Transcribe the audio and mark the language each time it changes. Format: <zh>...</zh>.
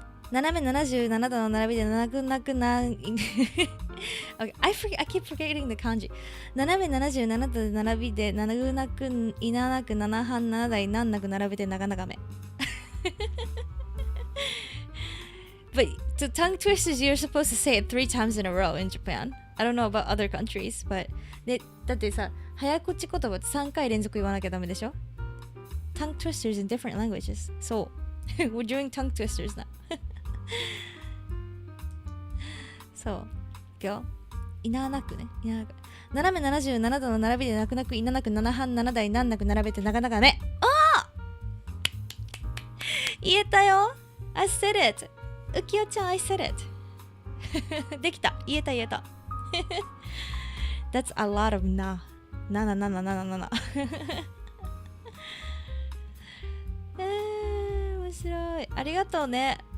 <ja>斜め77度の並びで泣く泣くな</ja> <en>Okay, I keep forgetting the</en> <ja>漢字。斜め77度で並びで泣く泣くいななく7半7台なんなく並べて長々め。</ja> <en>But to tongue twisters, you're supposed to say it 3 times in a row in Japan. I don't know about other countries, but</en> <ja>だってさ、早口言葉って3回連続言わなきゃダメでしょ？</ja> <en>Tongue twisters in different languages. So, we're doing tongue twisters now.</en> <ja>そう。いくよ。いななくね。いななく。斜め77度の並びで泣く泣くいななく7半7台なんなく並べて長々め。言えたよ。</ja> <en>I said it. うきよちゃん I said it.</en> <ja>できた。言えた。</ja> <en>That's a lot of な。な。</en> <ja>面白い。ありがとうね。</ja>